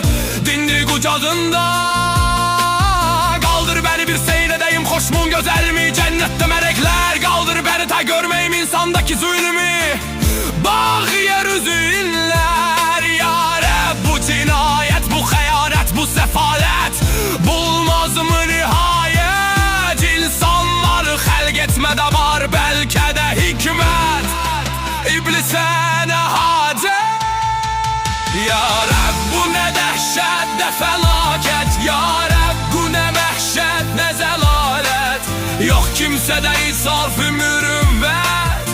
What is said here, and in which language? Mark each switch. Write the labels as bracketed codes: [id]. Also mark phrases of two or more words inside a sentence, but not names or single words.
[tr] Dindi kucağında kaldır beni, bir seyredeyim hoş mu güzel mi cennette melekler. Kaldır beni ta görmeyim insandaki zulmü. Bak yeryüzü inler. [az] Yâre bu cinayet, bu xəyanət, bu səfalət bulmaz mı nihayet? İnsanları xəlq etmədə var bəlkə də hikmət. İblisə nə hacət? Ya Rəbb bu nə dəhşət, nə fəlakət. Ya Rəbb bu nə məhşət, nə zəlalət. Yox kimsədə insaf-ı mürüvvət.